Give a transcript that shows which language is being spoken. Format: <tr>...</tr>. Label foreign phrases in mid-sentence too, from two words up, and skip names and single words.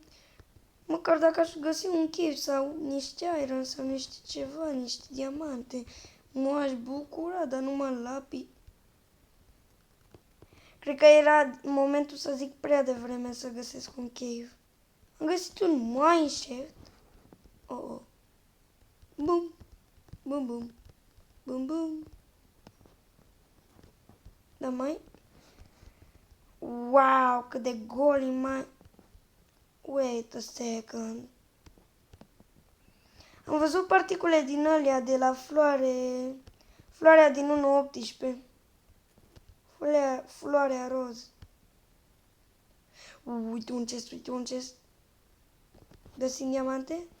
<ro>Măcar dacă aș găsi un chip sau niște iron sau niște ceva, niște diamante, m-aș bucura, dar numai lapi. Cred că era momentul să zic prea devreme să găsesc un cave. Am găsit un mineshaft. Oh, oh. Bum, bum, bum, bum, bum. Dar mai... Wow, cât de gol e mai...</ro> <en>Wait a second.</en> <ro>Am văzut particule din alea de la floare... Floarea din 1.18. Floarea roz. Uite un chest, uite un chest. Găsim diamante?</ro>